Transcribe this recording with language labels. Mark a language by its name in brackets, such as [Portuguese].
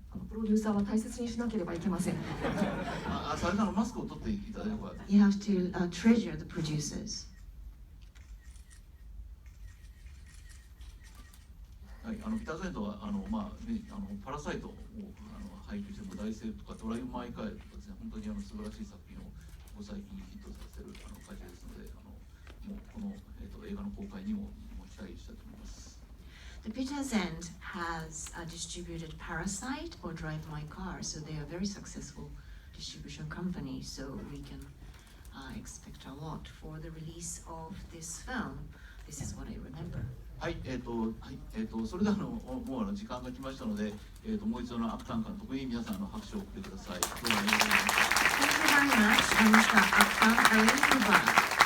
[Japanese] プロデューサーは大切にしなければいけません。それならマスクを取っていただければ。 [English] You have to treasure the producers. [Japanese] はい、ピター・ゼントはパラサイトを配給しても大成とかドライブ・マイ・カーとかですね、本当に素晴らしい作品をここ最近ヒットさせる会社ですので、もうこの、映画の公開にも期待したいと思います。 [English] The Peter Zend has distributed Parasite or Drive My Car, so they are very successful distribution company. So we can expect a lot for the release of this film. This is what I remember. [Japanese] はい、それではもう時間が来ましたので、もう一度アクタン監督に皆さん拍手を送ってください。どうもありがとうございました。 [English] Thank you very much, Mr. Aktan Iriemember.